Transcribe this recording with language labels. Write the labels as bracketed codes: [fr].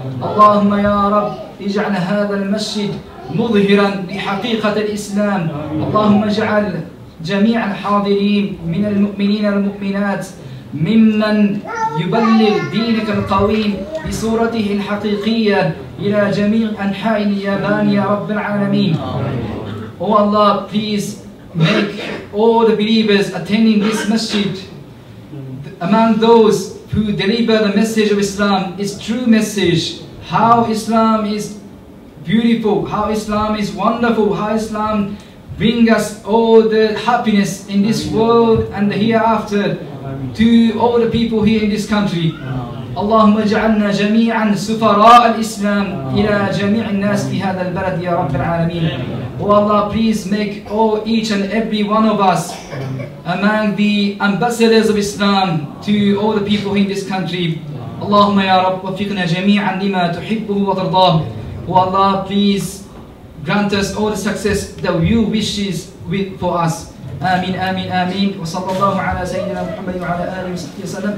[ar] اللهم يا رب اجعل هذا المسجد مظهرا لحقيقة الإسلام. اللهم اجعل جميع الحاضرين من المؤمنين والمؤمنات ممن يبلغ دينك القويم بصورته الحقيقية إلى جميع أنحاء اليابان يا رب العالمين. [en] Oh Allah, please make all the believers attending this masjid among those who deliver the message of Islam, its true message, how Islam is beautiful, how Islam is wonderful, how Islam brings us all the happiness in this world and the hereafter to all the people here in this country. [ar] اللهم اجعلنا جميعا سفراء الإسلام إلى جميع الناس في هذا البلد يا رب العالمين. [en] Oh Allah, please make each and every one of us among the ambassadors of Islam to all the people in this country. [ar] اللهم يا رب وفقنا جميعا لما تحبه وترضاه. [en] Oh Allah, please grant us all the success that you wishes for us. [ar] آمين آمين آمين. وصلى الله على سيدنا محمد وعلى آله وصحبه وسلم.